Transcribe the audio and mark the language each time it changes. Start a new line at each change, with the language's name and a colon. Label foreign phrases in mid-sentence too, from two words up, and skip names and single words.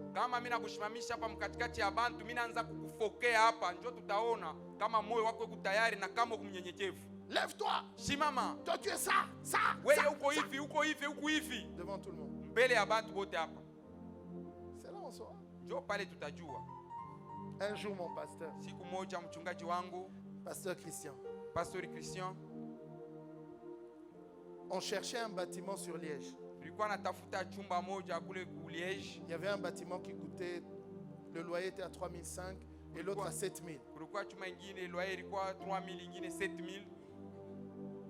Swahili: Kama mimi nakushimamisha hapa mkatikati ya bantu, mimi naanza kukufokea hapa, njoo tutaona kama moyo wako uko tayari na kama uko mnyenyekevu.
French: Lève-toi.
Swahili: Simama.
French: Toi tu es ça.
Swahili: Wewe uko hivi, uko hivi, uko hivi.
French: Devant tout le monde.
Swahili: Mbele ya bantu wote hapa.
French: C'est là on saura.
Swahili: Njoo pale tutajua.
French: Un jour mon pasteur.
Swahili: Siku moja mchungaji wangu,
French: Pasteur Christian.
Swahili: Pasteur Christian.
French: On cherchait un bâtiment sur Liège. Il y avait un bâtiment qui coûtait, le loyer était à 3005 et l'autre à 7000.